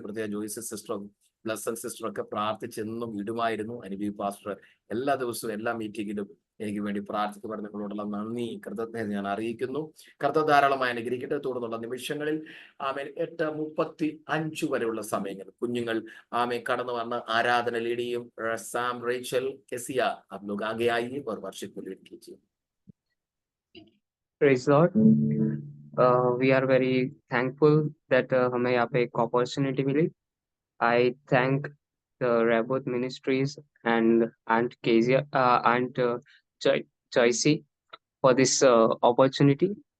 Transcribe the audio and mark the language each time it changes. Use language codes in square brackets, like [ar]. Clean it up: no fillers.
[ml] പ്രത്യേക ജോയ്സി സിസ്റ്ററും ബ്ലസ്സൻ സിസ്റ്ററും ഒക്കെ പ്രാർത്ഥിച്ചെന്നും ഇടുമായിരുന്നു. അനുബി പാസ്റ്റർ എല്ലാ ദിവസവും എല്ലാ മീറ്റിങ്ങിലും എനിക്ക് വേണ്ടി പ്രാർത്ഥിക്കപ്പെടുന്ന നിങ്ങളോടുള്ള നന്ദി കൃതജ്ഞത ഞാൻ അറിയിക്കുന്നു. കർത്താവ് ധാരാളമായി അനുഗ്രഹിക്കട്ടെ. തുടർന്നുള്ള നിമിഷങ്ങളിൽ ആമേൻ 8:35 വരെയുള്ള സമയങ്ങൾ കുഞ്ഞുങ്ങൾ ആമേ കടന്നു വന്ന് ആരാധന ലീഡ് ചെയ്യും. [hi] സാം, റേച്ചൽ, കെസിയ आप लोग आगे आइए और वर्शिप को लीड कीजिए. [en] Praise Lord. We are very thankful that [hi] हमें यहाँ पे एक opportunity milli. [en] I thank the Rabbot Ministries and Aunt Kezia, Aunt Joycey for this opportunity.